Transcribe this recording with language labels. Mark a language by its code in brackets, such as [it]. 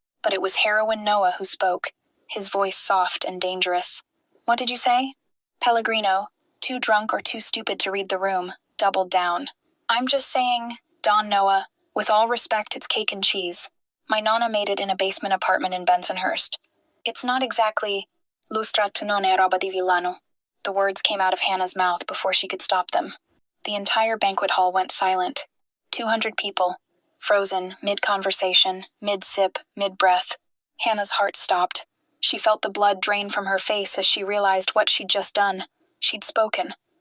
[en] But it was heroine Noah who spoke, his voice soft and dangerous. What did you say? Pellegrino, too drunk or too stupid to read the room, doubled down. I'm just saying, Don Noah, with all respect, it's cake and cheese. My nonna made it in a basement apartment in Bensonhurst. It's not exactly [it] lustrato non è roba di villano. [en] The words came out of Hannah's mouth before she could stop them. The entire banquet hall went silent. 200 people, frozen, mid-conversation, mid-sip, mid-breath. Hannah's heart stopped. She felt the blood drain from her face as she realized what she'd just done. She'd spoken.